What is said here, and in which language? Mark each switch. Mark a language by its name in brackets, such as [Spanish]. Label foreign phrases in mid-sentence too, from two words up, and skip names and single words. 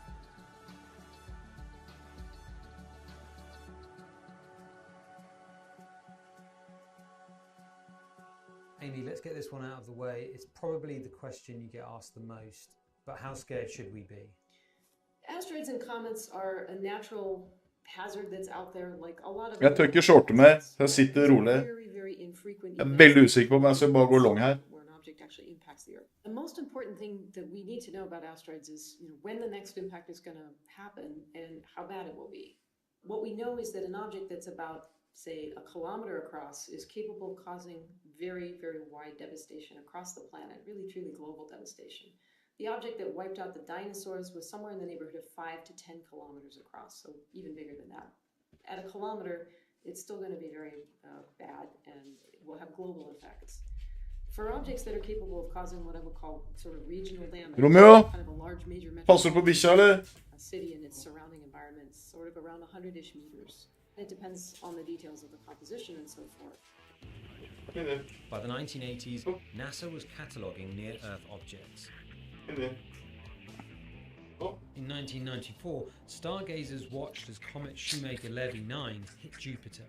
[English] Amy, let's get this one out of the way. It's probably the question you get asked the most, but how scared should we be? Asteroids and comets are a natural hazard that's out there, like a lot of. [Norwegian] Jeg tør ikke shorte mer, jeg sitter rolig. Jeg er veldig usikker på om jeg skal bare gå long her. [English] The most important thing that we need to know about asteroids is, when the next impact is going to happen and how bad it will be. What we know is that an object that's about, say, a kilometer across is capable of causing very, very wide devastation across the planet, really, truly global devastation. The object that wiped out the dinosaurs was somewhere in the neighborhood of 5 to 10 kilometers across, so even bigger than that. At a kilometer, it's still going to be very bad and will have global effects. For objects that are capable of causing what I would call sort of regional damage, Romeo, kind of a large major [Norwegian] passer du på bikkja, eller? [English] A city and its surrounding environments, sort of around 100-ish meters. It depends on the details of the composition and so forth. By the 1980s, NASA was cataloguing near-Earth objects. In 1994, stargazers watched as comet Shoemaker-Levy 9 hit Jupiter.